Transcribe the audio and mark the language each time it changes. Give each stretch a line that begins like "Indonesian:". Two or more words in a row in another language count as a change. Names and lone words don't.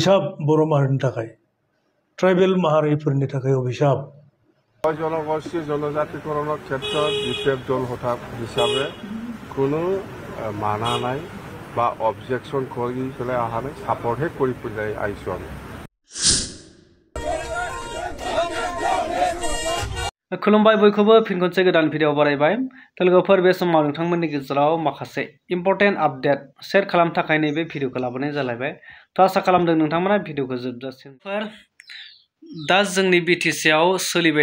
Bodo: अभिशाप बर' माहारिनि थाखाय ट्राइबेल माहारिफोरनि थाखाय अभिशाप
Assamese: জনগোষ্ঠী জনজাতিকৰণৰ ক্ষেত্ৰত বিশেষ দল হিচাপে কোনো মানা নাই বা অবজেকশন কৰি পেলাই অহা নাই সাপোৰ্টহে কৰি পেলাই আহিছোঁ আমি
Bodo: खुलुमबाय बयखौबो फिन खनसे गोदान भिडिअ बारायबाय लोगोफोर बे समाव नोंथांमोननि गेजेराव माखासे
English: important update
Bodo: शेयर खालामनो थाखाय नैबे भिडिअखौ लाबोनाय जालायबाय आसा खालामदों नोंथांमोना भिडिअखौ जोबजासिम दा जोंनि बिटिसि आव सोलिबाय